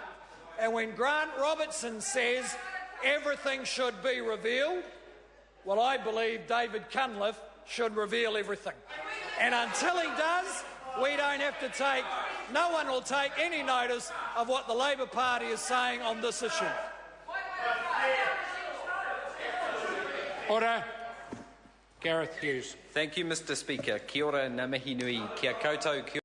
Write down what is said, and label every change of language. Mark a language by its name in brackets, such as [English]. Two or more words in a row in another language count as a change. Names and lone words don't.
[English] And when Grant Robertson says everything should be revealed, well, I believe David Cunliffe should reveal everything. And until he does, we don't have to take, no one will take any notice of what the Labor Party is saying on this issue. Order. Gareth Hughes. Thank you, Mr. Speaker. [Māori] Kia ora, ngā mihi nui, kia koutou, kia